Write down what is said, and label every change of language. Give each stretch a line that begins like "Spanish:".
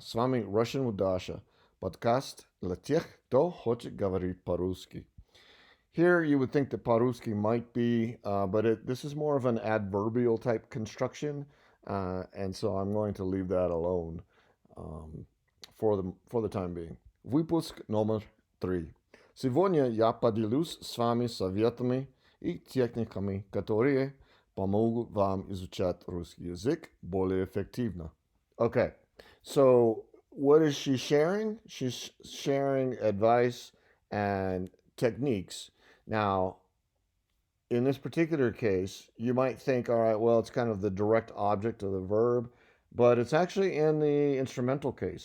Russian: С вами Russian with Dasha, подкаст для тех, кто хочет говорить по-русски.
English: Here, you would think that по-русски might be, but this is more of an adverbial type construction, and so I'm going to leave that alone. For the time being.
Russian: Выпуск номер 3. Сегодня я поделюсь с вами советами и техниками, которые помогут вам изучать русский язык более эффективно.
English: Okay, so what is she sharing? She's sharing advice and techniques. Now, in this particular case, you might think, all right, well, it's kind of the direct object of the verb, but it's actually in the instrumental case.